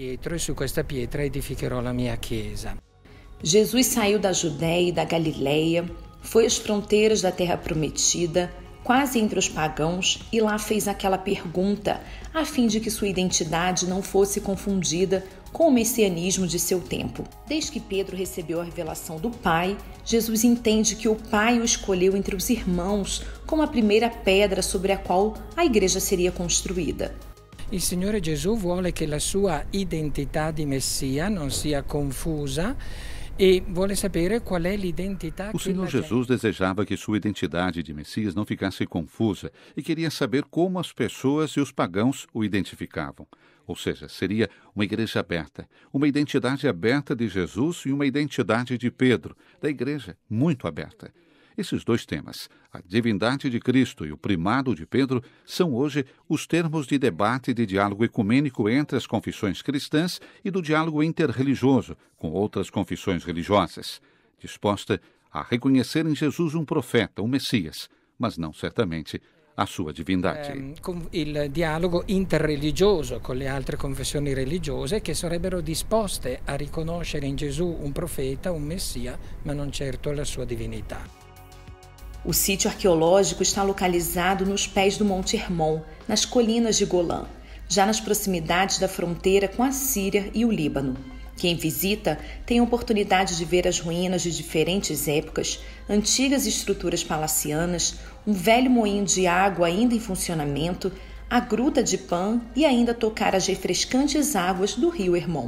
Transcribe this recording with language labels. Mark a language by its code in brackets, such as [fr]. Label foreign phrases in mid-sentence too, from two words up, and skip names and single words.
[pt] Jesus saiu da Judéia e da Galileia, foi às fronteiras da Terra Prometida, quase entre os pagãos, e lá fez aquela pergunta, a fim de que sua identidade não fosse confundida com o messianismo de seu tempo. Desde que Pedro recebeu a revelação do Pai, Jesus entende que o Pai o escolheu entre os irmãos como a primeira pedra sobre a qual a igreja seria construída. [it] Il Signore Gesù vuole che la sua identità di Messia non sia confusa e vuole sapere qual è l'identità [pt] O Senhor Jesus desejava que sua identidade de Messias não ficasse confusa e queria saber como as pessoas e os pagãos o identificavam. Ou seja, seria uma igreja aberta, uma identidade aberta de Jesus e uma identidade de Pedro, da igreja muito aberta. Esses 2 temas, a divindade de Cristo e o primado de Pedro, são hoje os termos de debate e de diálogo ecumênico entre as confissões cristãs e do diálogo interreligioso com outras confissões religiosas, disposta a reconhecer em Jesus um profeta, um Messias, mas não certamente a sua divindade. [it] Il dialogo interreligioso con le altre confessioni religiose che sarebbero disposte a riconoscere in Gesù un profeta, un Messia, ma non certo la sua divinità. [pt] O sítio arqueológico está localizado nos pés do Monte Hermon, nas colinas de Golã, já nas proximidades da fronteira com a Síria e o Líbano. Quem visita tem a oportunidade de ver as ruínas de diferentes épocas, antigas estruturas palacianas, um velho moinho de água ainda em funcionamento, a gruta de Pan e ainda tocar as refrescantes águas do rio Hermon.